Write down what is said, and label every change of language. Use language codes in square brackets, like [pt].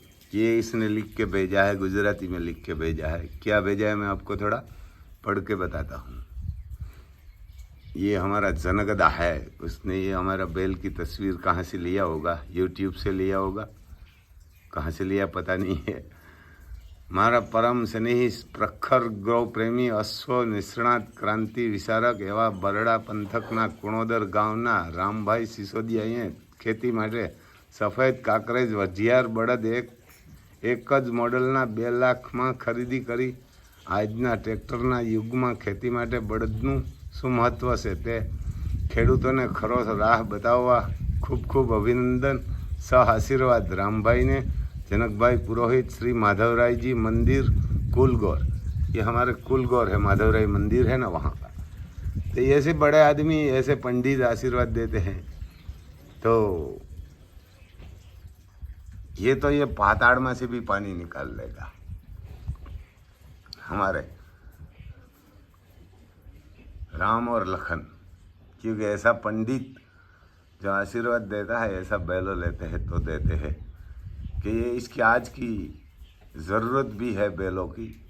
[hi] ये इसने लिख के भेजा है, गुजराती में लिख के भेजा है। क्या भेजा है मैं आपको थोड़ा पढ़ के बताता हूँ। ये हमारा जनकदा है, उसने ये हमारा बैल की तस्वीर कहाँ से लिया होगा, यूट्यूब से लिया होगा, कहाँ से लिया पता नहीं है। [gu] મારા પરમ સ્નેહી પ્રખર ગૌ પ્રેમી અશ્વ નિષ્ણાત ક્રાંતિ વિચારક એવા બરડા પંથકના કુણોદર ગામના રામભાઈ સિસોદિયાએ ખેતી માટે સફેદ કાંકરેજ વઢિયાર બળદ એક જ મોડલના 2 લાખમાં ખરીદી કરી આજના ટ્રેક્ટરના યુગમાં ખેતી માટે બળદનું શું મહત્ત્વ છે તે ખેડૂતોને ખરો રાહ બતાવવા ખૂબ ખૂબ અભિનંદન સહ આશીર્વાદ રામભાઈને। [hi] जनक भाई पुरोहित श्री माधवराय जी मंदिर कुलगौर, ये हमारे कुलगौर है, माधवराय मंदिर है ना वहाँ का। तो ऐसे बड़े आदमी, ऐसे पंडित आशीर्वाद देते हैं तो ये पाताड़ में से भी पानी निकाल लेगा हमारे राम और लखन, क्योंकि ऐसा पंडित जो आशीर्वाद देता है, ऐसा बैलो लेते हैं तो देते हैं कि ये इसकी आज की ज़रूरत भी है बैलों की।